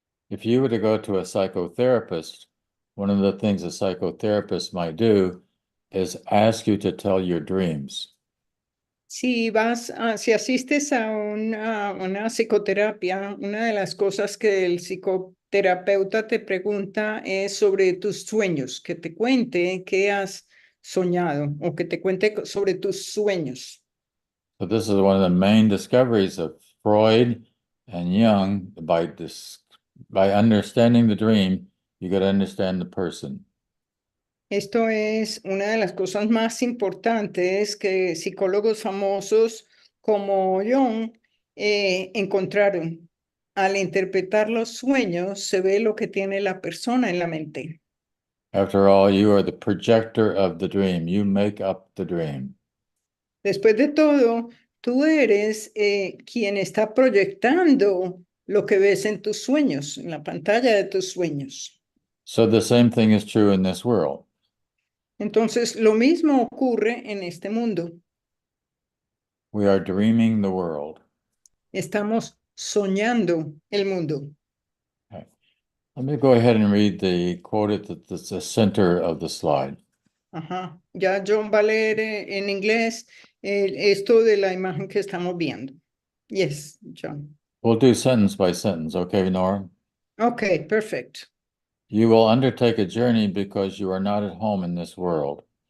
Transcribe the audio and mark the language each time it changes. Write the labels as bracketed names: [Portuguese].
[English] If you were to go to a psychotherapist, one of the things a psychotherapist might do is ask you to tell your dreams. [Spanish] Si asistes a una psicoterapia, una de las cosas que el psicoterapeuta te pregunta es sobre tus sueños, que te cuente qué has soñado o que te cuente sobre tus sueños. [English] So this is one of the main discoveries of Freud and Jung. By understanding the dream, you got to understand the person. [Spanish] Esto es una de las cosas más importantes que psicólogos famosos como Jon encontraron. Al interpretar los sueños, se ve lo que tiene la persona en la mente. [English] After all, you are the projector of the dream. You make up the dream. [Spanish] Después de todo, tú eres quien está proyectando lo que ves en tus sueños, en la pantalla de tus sueños. [English] So the same thing is true in this world. [Spanish] Entonces, lo mismo ocurre en este mundo. [English] We are dreaming the world. [Spanish] Estamos soñando el mundo. [English] Okay. Let me go ahead and read the quote at the center of the slide. Ajá. [Spanish] Ya John va a leer en inglés esto de la imagen que estamos viendo. [English] Yes, John. We'll do sentence by sentence, okay, Nora? Okay, perfect. You will undertake a journey because you are not at home in this world.